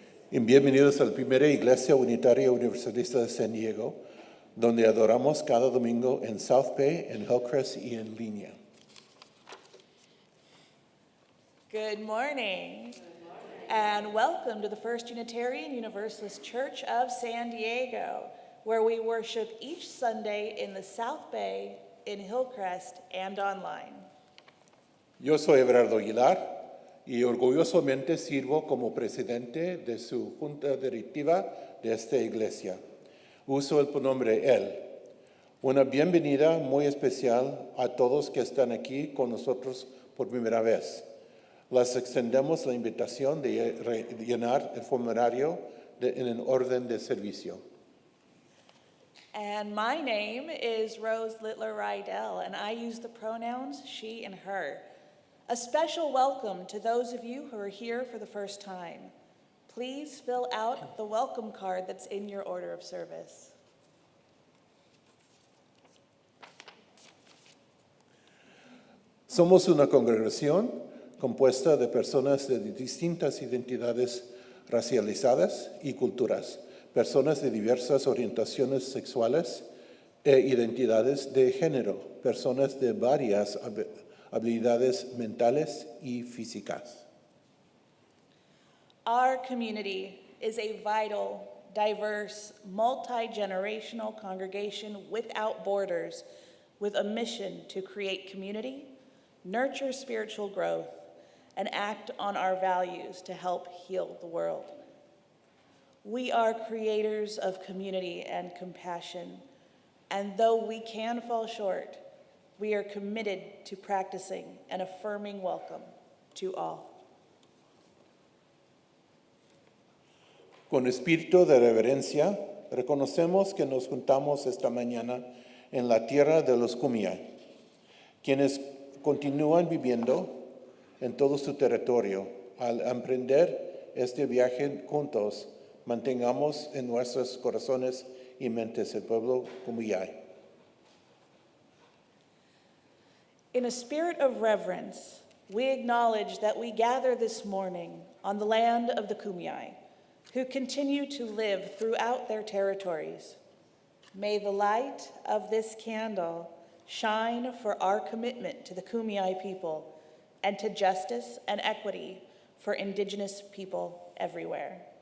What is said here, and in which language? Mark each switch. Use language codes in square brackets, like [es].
[es] Y bienvenidos a la primera Iglesia Unitaria Universalista de San Diego, donde adoramos cada domingo en South Bay, en Hillcrest y en línea. [en] Good morning, and welcome to the First Unitarian Universalist Church of San Diego, where we worship each Sunday in the South Bay, in Hillcrest, and online. [es] Yo soy Everardo Aguilar y orgullosamente sirvo como presidente de su junta directiva de esta iglesia. Uso el pronombre él. Una bienvenida muy especial a todos que están aquí con nosotros por primera vez. Les extendemos la invitación de llenar el formulario en el orden de servicio. [en] And my name is Rose Littler-Riedel, and I use the pronouns she and her. A special welcome to those of you who are here for the first time. Please fill out the welcome card that's in your order of service. [es] Somos una congregación compuesta de personas de distintas identidades racializadas y culturas, personas de diversas orientaciones sexuales e identidades de género, personas de varias habilidades mentales y físicas. [en] Our community is a vital, diverse, multi-generational congregation without borders, with a mission to create community, nurture spiritual growth, and act on our values to help heal the world. We are creators of community and compassion, and though we can fall short, we are committed to practicing an affirming welcome to all. [es] Con espíritu de reverencia, reconocemos que nos juntamos esta mañana en la tierra de los Kumeyaay, quienes continúan viviendo en todo su territorio. Al emprender este viaje juntos, mantengamos en nuestros corazones y mentes el pueblo Kumeyaay. [en] In a spirit of reverence, we acknowledge that we gather this morning on the land of the Kumeyaay, who continue to live throughout their territories. May the light of this candle shine for our commitment to the Kumeyaay people and to justice and equity for Indigenous people everywhere.